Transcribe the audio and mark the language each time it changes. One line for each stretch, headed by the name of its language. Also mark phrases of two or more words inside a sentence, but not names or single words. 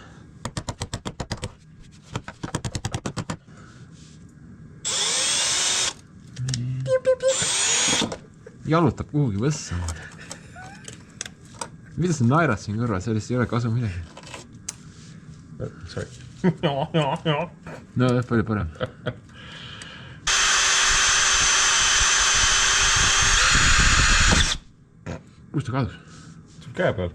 Estonian: Jalutab kuhugi võssa. Mida sa naerad siin kõrval? Sellest ei ole kasu midagi. Sorry.
English: No, put it.
Estonian: Kus ta kadus? Käe peal.